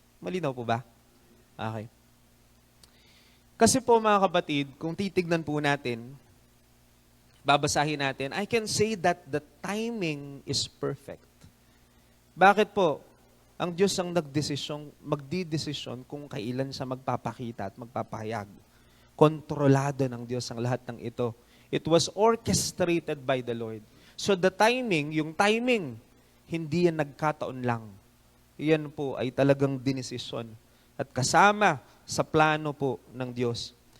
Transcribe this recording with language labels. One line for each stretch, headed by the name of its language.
Filipino: Malinaw po ba? Okay. Kasi po mga kapatid, kung titignan po natin, babasahin natin,
English: I can say that the timing is perfect.
Filipino: Bakit po? Ang Diyos ang magdidesisyon kung kailan siya magpapakita at magpapahayag. Kontrolado ng Diyos ang lahat ng ito.
English: It was orchestrated by the Lord.
Filipino: So the timing, yung timing, hindi yan nagkataon lang. Yan po ay talagang dinesisyon. At kasama sa plano po ng Diyos.